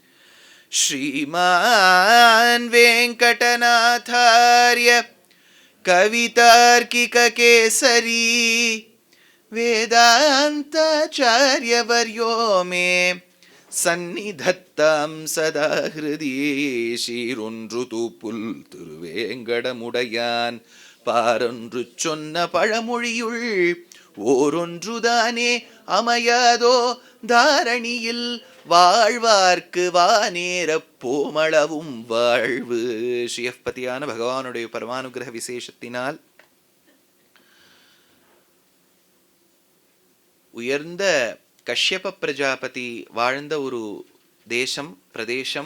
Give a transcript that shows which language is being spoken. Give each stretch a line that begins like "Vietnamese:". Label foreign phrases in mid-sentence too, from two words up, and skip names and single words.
Sanskrit: श्रीमान् वेङ्कटनाथार्य कवितार्किककेसरी वेदान्ताचार्यवर्यो मे सन्निधत्तां सदा हृदि
Tamil: சீருன்றுது புல் திருவேங்கடமுடையான் பாரொன்று சொன்ன பழமொழியுள் ஓரொன்றுதானே அமையாதோ தாரணியில் வாழ்வார்க்கு வானேர போமளவும் வாழ்வு. ஸ்ரீயப்பதியான பகவானுடைய பரமானுகிரக விசேஷத்தினால் உயர்ந்த கஷ்யப பிரஜாபதி வாழ்ந்த ஒரு தேசம் பிரதேசம்.